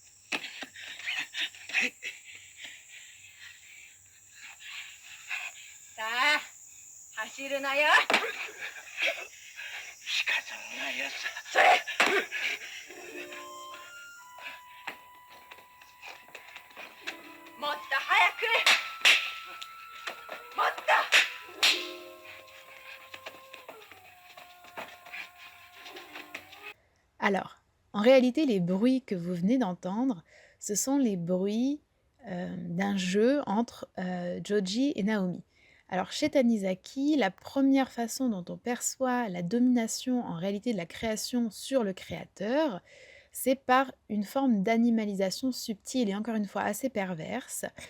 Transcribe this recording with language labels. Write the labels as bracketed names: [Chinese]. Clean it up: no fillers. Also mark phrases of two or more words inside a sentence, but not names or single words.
[Japanese] さあ走るなよ。仕方ないやつ。それ。もっと早く。もっと。 [French] Alors, en réalité, les bruits que vous venez d'entendre, ce sont les bruits, d'un jeu entre, Joji et Naomi. Alors chez Tanizaki, la première façon dont on perçoit la domination en réalité de la création sur le créateur, c'est par une forme d'animalisation subtile et encore une fois assez perverse.